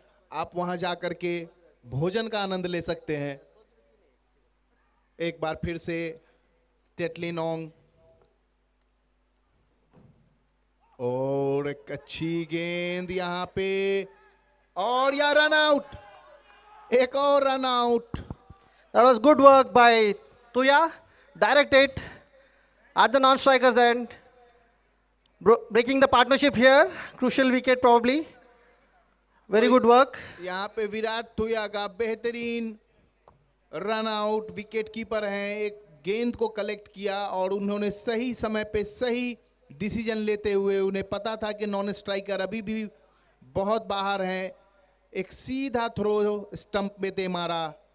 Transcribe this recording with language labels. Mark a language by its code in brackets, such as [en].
[hi] आप वहां जा कर के भोजन का आनंद ले सकते हैं। एक बार फिर से टेटली नोंग, और एक अच्छी गेंद यहां पे, और या रन आउट, एक और run out. [en] That was good work by Tuya. Direct it at the non-striker's end. Breaking the partnership here. Crucial wicket probably. Very good work. [hi] यहाँ पे विराट तुया का बेहतरीन रन आउट, विकेट कीपर हैं, एक गेंद को कलेक्ट किया और उन्होंने सही समय पे सही डिसीजन लेते हुए, उन्हें पता था कि नॉन स्ट्राइकर अभी भी बहुत बाहर हैं, एक सीधा थ्रो स्टंप में दे मारा।